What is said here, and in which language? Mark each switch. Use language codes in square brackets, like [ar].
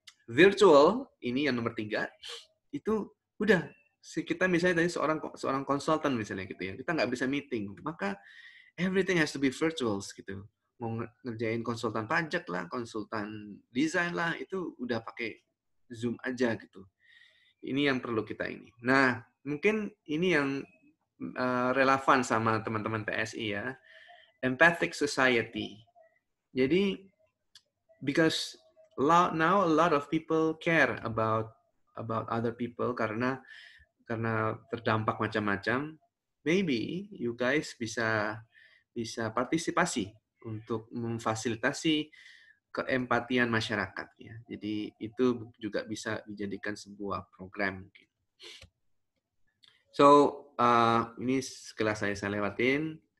[id] Virtual ini yang nomor 3 itu udah kita misalnya tadi seorang konsultan misalnya gitu ya, kita nggak bisa meeting, maka [en] everything has to be virtual [id] gitu. Mau ngerjain konsultan pajak lah, konsultan desain lah, itu udah pakai Zoom aja gitu. Ini yang perlu kita ini. Nah, mungkin ini yang relevan sama teman-teman PSI ya. [en] Empathic society. Jadi, because now a lot of people care about other people [id] karena terdampak macam-macam. [en] Maybe you guys [id] bisa partisipasi untuk memfasilitasi keempatian masyarakat ya. Jadi itu juga bisa dijadikan sebuah program mungkin. So ini sekilas saya lewatin.